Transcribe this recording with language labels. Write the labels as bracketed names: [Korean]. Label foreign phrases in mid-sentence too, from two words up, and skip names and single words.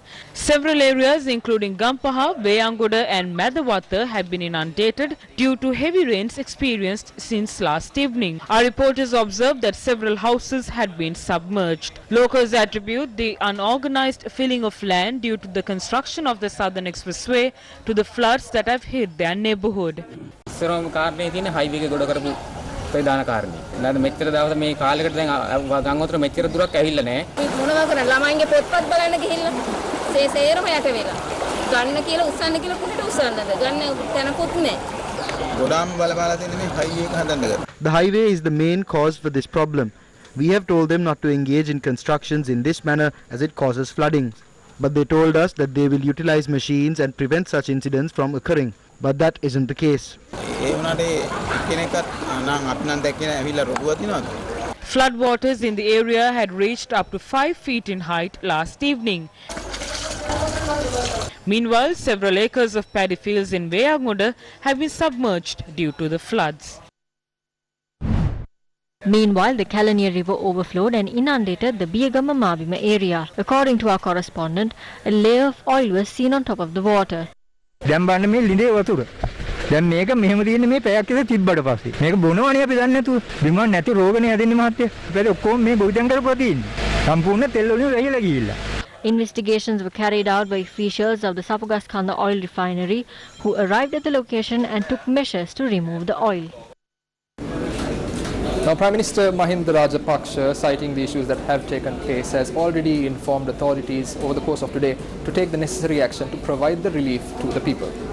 [English] Several areas including Gampaha, Veyangoda and Madawatha had been inundated due to heavy rains experienced since last evening. Our reporters observed that several houses had been submerged. Locals attribute the unorganized filling of land due to the construction of the Southern Expressway to the floods that have hit their neighborhood. [Sinhala] ප්‍රධාන කාරණේ. නැත්නම් මෙච්චර දවස් මේ කාලෙකට දැන් ගංගොතර මෙච්චර දුරක් ඇවිල්ලා නැහැ. මොනවා කරන්නේ ළමයින්ගේ පොත්පත් බලන්න ගිහිල්ලා සේරම යට වෙලා. ගන්න කියලා උස්සන්න කියලා කොහෙට උස්සන්නද? ගන්න තැනකුත් නැහැ. ගොඩාම බලපාලා තියෙන මේ හයිවේ එක හදන්න ගත්තා. [English] The highway is the main cause for this problem. We have told them not to engage in constructions in this manner as it causes flooding. But they told us that they will utilize machines and prevent such incidents from occurring. But that isn't the case. Flood waters in the area had reached up to 5 feet in height last evening. Meanwhile, several acres of paddy fields in Veyangoda have been submerged due to the floods. Meanwhile, the Kalaniya River overflowed and inundated the Biyagama Mabima area. According to our correspondent, a layer of oil was seen on top of the water. [Sinhala] දැන් බලන්න මේ ළිඳේ වතුර. දැන් මේක මෙහෙම තියෙන මේ පැයක් විතර තිබ්බට පස්සේ මේක බොනවනේ අපි දන්නේ නැතුව බිම නැති රෝගනේ හැදෙන්නේ මහත්තයා. ඒකද ඔක්කොම මේ ගොවිතැන් කරපුවා තියෙන්නේ. සම්පූර්ණ තෙල් වලින් වැහිලා ගිහිල්ලා. [English] Investigations were carried out by officials of the Sapugaskanda oil refinery who arrived at the location and took measures to remove the oil. Now, Prime Minister Mahinda Rajapaksa, citing the issues that have taken place, has already informed authorities over the course of today to take the necessary action to provide the relief to the people.